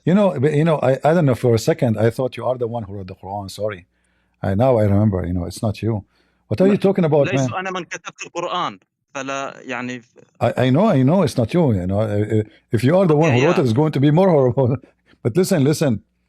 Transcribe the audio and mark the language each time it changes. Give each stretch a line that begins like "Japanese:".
English: I don't know, for a second I thought you are the one who wrote the Quran. Sorry. Now I remember, it's not you. What are you talking about, man?
Arabic: أنا من كتبت القرآن فلا يعني.
English: I know it's not you. If you are the one who wrote it, it's going to be more horrible. But listen.